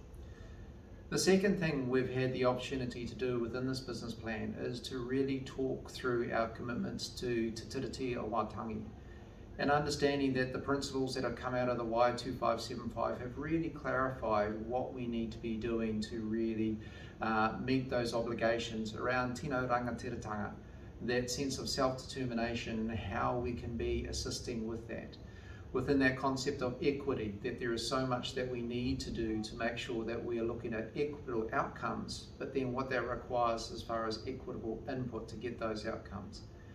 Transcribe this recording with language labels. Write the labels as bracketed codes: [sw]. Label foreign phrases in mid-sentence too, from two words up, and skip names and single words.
[en] The second thing we've had the opportunity to do within this business plan is to really talk through our commitments to Te Tiriti o Waitangi. And understanding that the principles that have come out of the Y2575 have really clarified what we need to be doing to really meet those obligations around [mi] tino rangatiratanga, [en] that sense of self-determination and how we can be assisting with that. Within that concept of equity, that there is so much that we need to do to make sure that we are looking at equitable outcomes, but then what that requires as far as equitable input to get those outcomes.